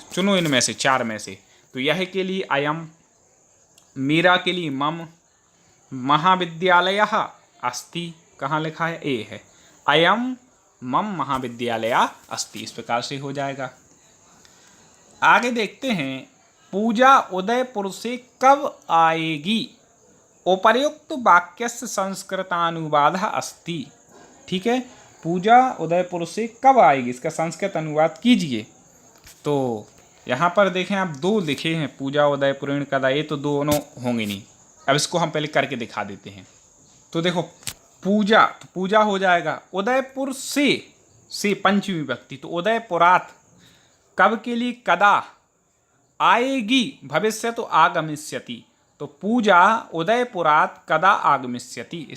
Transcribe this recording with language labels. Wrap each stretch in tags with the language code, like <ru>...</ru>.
<hi>चुनो इनमें से 4 में से। तो यह के लिए अयम, मेरा के लिए मम, महाविद्यालयः अस्ति, कहाँ लिखा है? ए है,</hi> <sa>अयम मम महाविद्यालय अस्ति,</sa> <hi>इस प्रकार से हो जाएगा। आगे देखते हैं, पूजा उदयपुर से कब आएगी?</hi> <sa>उपर्युक्त वाक्यस्य संस्कृतानुवादः अस्ति। ठीक है,</sa> <hi>पूजा उदयपुर से कब आएगी, इसका संस्कृत अनुवाद कीजिए। तो यहाँ पर देखें आप दो लिखे हैं, पूजा उदयपुरीण कदा, ये तो दोनों होंगे नहीं। अब इसको हम पहले करके दिखा देते हैं। तो देखो पूजा, तो पूजा हो जाएगा, उदयपुर से पंचमी विभक्ति, तो उदयपुरात कब के लिए, कदा आएगी, भविष्य तो आगमिष्यति, तो</hi> <sa>पूजा उदयपुरात कदा आगमिष्यति।</sa>